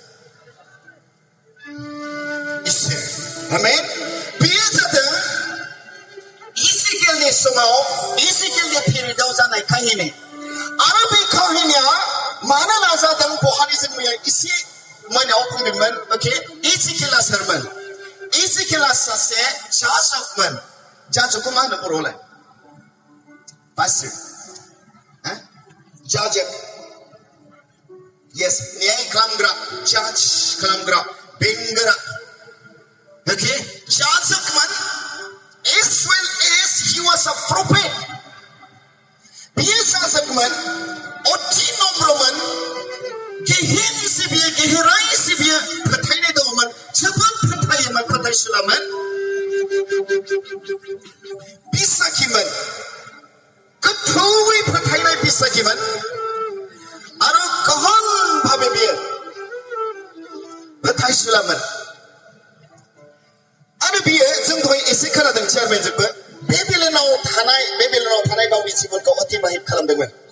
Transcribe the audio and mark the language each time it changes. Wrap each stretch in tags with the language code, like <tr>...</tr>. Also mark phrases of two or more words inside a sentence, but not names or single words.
<brx>इसोर आमेन बेयो जादों इजिकेलनि समाव इजिकेलनि पिरियडआव जानाय काहिनी आरो बे काहिनीया मानो लाजादों बहानि जों मैया एसे मोनायाव बुंदोंमोन अके इजिकेला सोरमोन इजिकेला सासे जाजकमोन जाजकखौ मा होनो बर'आवलाय पास्टर जाजक yes न्याय खालामग्रा जाज खालामग्रा बेंगोरा okay जाजकमोन</brx> <en>as well as he was a prophet</en> <brx>बियो जाजकमोन अति नम्रमोन गेहेन सिबियो गेहेराय सिबियो फोथायनाय दङमोन जोबोद फोथायोमोन फोथायसुलामोन बिसाखिमोन गोथौयै फोथायनाय बिसाखिमोन आरो गहन भाबे बियो फोथायसुलामोन आरो बियो जों दहाय एसे खोनादों चेयारमेनजोंबो बेबिलनाव थानाय गावनि जिबनखौ अतिबाहित खालामदोंमोन</brx>